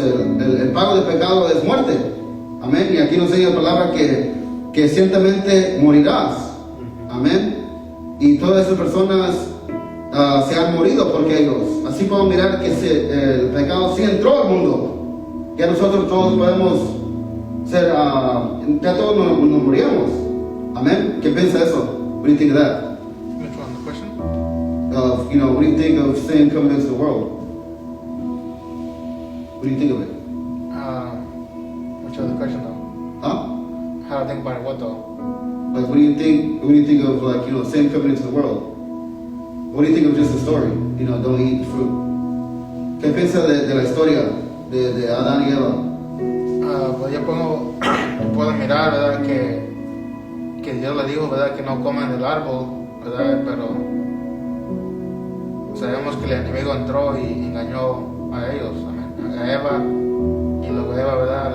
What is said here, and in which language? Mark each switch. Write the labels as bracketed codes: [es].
[es] El pago del pecado es muerte. Amén. Y aquí nos enseña la palabra que ciertamente morirás. Amén. Y todas esas personas se han morido porque ellos. Así podemos mirar que el pecado sí entró al mundo. Ya nosotros todos podemos ser, ya todos nos moríamos. Amén. ¿Qué piensa eso? [en] What do you think of that? Which one? The question? What do you think of sin coming into the world? What do you think of it? Which was the question though? Huh? How to think about it, what though? Like, what do you think of sin coming into the world? What do you think of just the story? Don't eat fruit. [es] ¿Qué piensa de la historia de Adán y Eva? Pues yo puedo mirar, ¿verdad? Que Dios le dijo, ¿verdad? Que no coman del árbol, ¿verdad? Pero sabemos que el enemigo entró y engañó a ellos, amén, a Eva, y luego Eva, ¿verdad?